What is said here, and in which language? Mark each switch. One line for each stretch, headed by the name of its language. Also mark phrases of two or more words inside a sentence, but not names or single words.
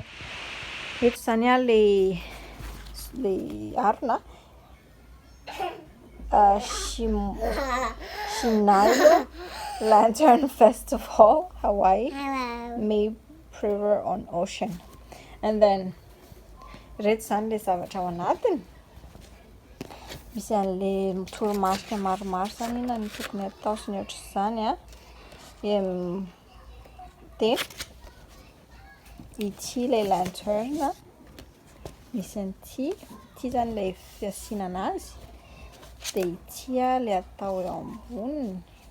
Malagasy: Eto izany ilay arona Shinayo
English: Lantern Festival, Hawaii, May River on Ocean. And then
Malagasy: reto izany ilay zavatra ao anatiny. Misy an'ilay toromarika maromaro izany na ny tokony atao sy ny ohatr'izany dia ity ilay lantern misy an'ity izany ilay fiasiana anazy, dia ity ilay atao eo amboniny.